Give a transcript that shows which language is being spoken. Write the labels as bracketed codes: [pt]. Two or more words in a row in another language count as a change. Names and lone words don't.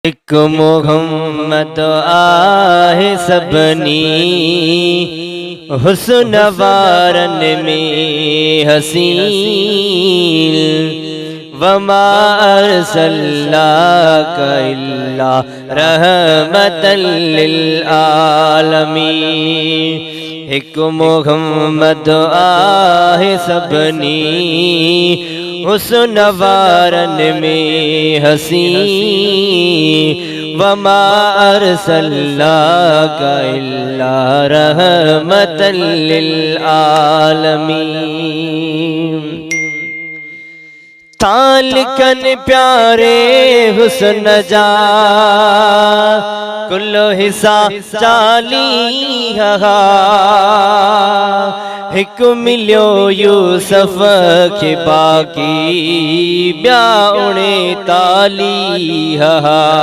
[sd] एक मोहम्मद आहे सबनी हुस्न वारन में हसीन [ar] وما أرسلناك إلا رحمة للعالمين. [sd] एक मोहम्मद आहे सबनी हुस्न वारन में हसीन [ar] وما أرسلناك إلا رحمة للعالمين. [sd] तालिकन प्यारे हुस्न जा कुल्लो हिस्सा चाली हा हिक मिलियो यूसुफ के बाकी ब्या उणे ताली हा।